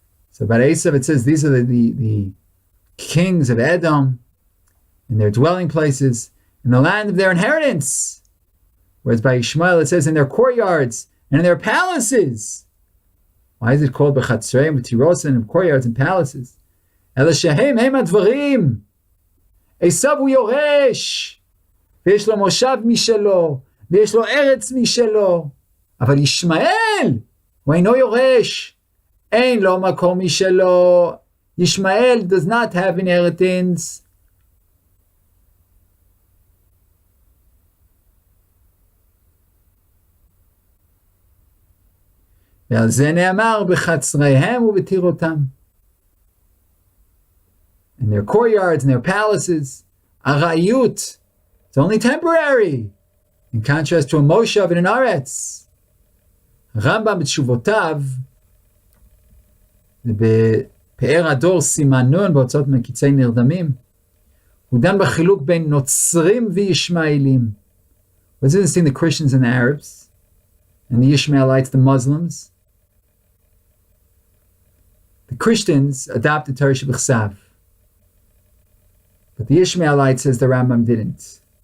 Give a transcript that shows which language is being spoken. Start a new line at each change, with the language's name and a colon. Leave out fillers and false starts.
English: So about Esav it says, these are the kings of Edom in their dwelling places, in the land of their inheritance. Whereas by Yishmael it says, in their courtyards and in their palaces. Why is it called
Hebrew: bechatzreihem uvetirosam,
English: in courtyards and palaces?
Hebrew: אלא שהם הם הדברים. עשיו הוא יורש, ויש לו מושב משלו, ויש לו ארץ משלו. אבל ישמעאל, הוא אינו יורש. אין לו מקום משלו.
English: Yishmael does not have inheritance.
Hebrew: ועל זה נאמר בחצריהם ובטירותם.
English: In their courtyards, in their palaces, arayut, it's only temporary, in contrast to a moshav and an aretz.
Hebrew: Rambam b'tshuvotav, בפאר הדור סימן נון, בהוצאות מקיצי נרדמים, הוא דן בחילוק בין נוצרים וישמעאלים.
English: What's interesting, the Christians and the Arabs, and the Ishmaelites, the Muslims. The Christians adopted Torah Shebechsav. But the Ishmaelite says the Rambam didn't.